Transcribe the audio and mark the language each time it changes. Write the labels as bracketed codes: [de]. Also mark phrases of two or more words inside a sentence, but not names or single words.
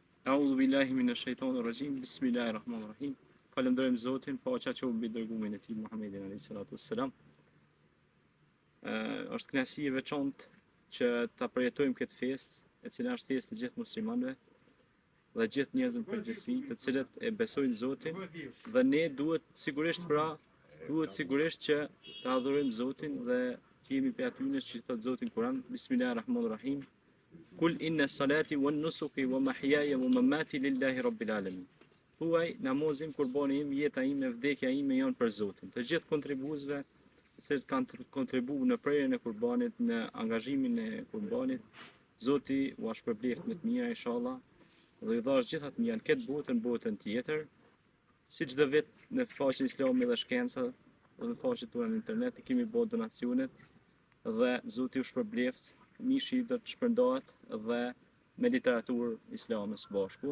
[ar] أعوذ بالله من الشيطان الرجيم. بسم الله الرحمن الرحيم. [sq] Falenderojmë Zotin, paqja qoftë mbi dërgumin e tij Muhammedin [ar] عليه الصلاة والسلام. [sq] Është kënaqësi e veçantë që ta përjetojmë këtë festë, e cila është festë e gjithë muslimanëve dhe gjithë njerëzve në përgjithësi, të cilët e besojnë Zotin, dhe ne duhet sigurisht që të adhurojmë Zotin dhe të jemi prej atyre që thot Zoti në Kur'an, [ar] بسم الله الرحمن الرحيم. قل إن صلاتي ونسكي ومحياي ومماتي لله رب العالمين. [sq] Thuaj, namazim, kurbani im, jeta ime, vdekja ime janë për Zotin. Të gjithë kontribuesve që kanë kontribuar në prerjen e kurbanit, në angazhimin e kurbanit, Zoti u shpërbleft me të mira inshallah, dhe i dhash gjithat mira në këtë botë, në botën tjetër, si çdo vit në faqen Islami dhe Shkenca, dhe në faqet tona në internet kemi bërë donacionet dhe Zoti u shpërbleft, mishi do të shpërndahet dhe me literaturë islame së bashku.